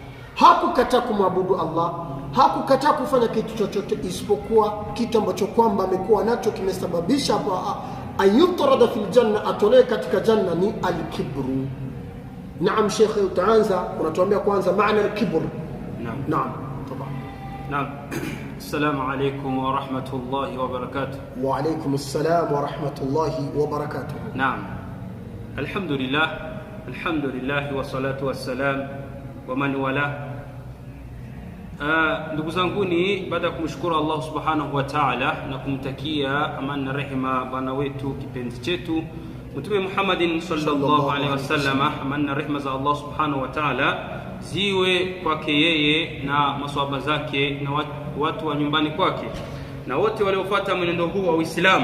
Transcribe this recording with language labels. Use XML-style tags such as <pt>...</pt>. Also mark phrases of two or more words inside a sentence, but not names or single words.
<sw>Hakukataa kumwabudu Allah, hakukataa kufanya kitu chochote isipokuwa kitu ambacho kwamba amekuwa nacho kimesababisha</sw> <ar>أيطرد في الجنة,</ar> <sw>atolewe katika janna, ni al-kibru. Naam Sheikh, utaanza unatuambia kwanza maana al-kibr. Naam.</sw> <ar>نعم. السلام عليكم ورحمة الله وبركاته. وعليكم السلام ورحمة الله وبركاته. نعم. الحمد لله والصلاة والسلام ومن والاه.</ar> <sw>ndugu zanguni, baada ya kumshukuru</sw> <ar>الله سبحانه وتعالى</ar> <sw>na kumtakia amani na rehema bwana wetu kipenzi chetu Mtume Muhammadin</sw> <ar>صلى الله عليه وسلم,</ar> <sw>amani na rehema za</sw> <ar>الله سبحانه وتعالى</ar> <sw>ziwe kwake yeye na maswahaba zake na watu wa nyumbani kwake na wote waliofuata mwenendo huu wa Uislamu.</sw>